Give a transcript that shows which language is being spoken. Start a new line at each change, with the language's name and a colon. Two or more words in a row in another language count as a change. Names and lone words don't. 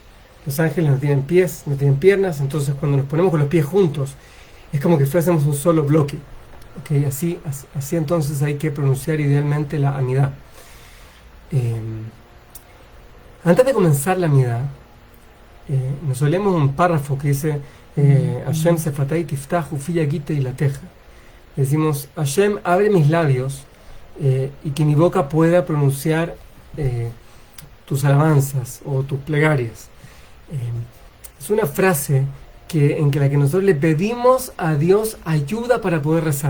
Spanish: Los ángeles no tienen pies, no tienen piernas, entonces cuando nos ponemos con los pies juntos, es como que fuésemos un solo bloque. ¿Okay? Así entonces hay que pronunciar idealmente la Amidá. Antes de comenzar la Amidá, nos leemos un párrafo que dice
Hebrew: השם שפתי תפתח ופי יגיד
Spanish: y la teja. Decimos: Hashem, abre mis labios y que mi boca pueda pronunciar tus alabanzas o tus plegarias. Es una frase en la que nosotros le pedimos a Dios ayuda para poder rezar.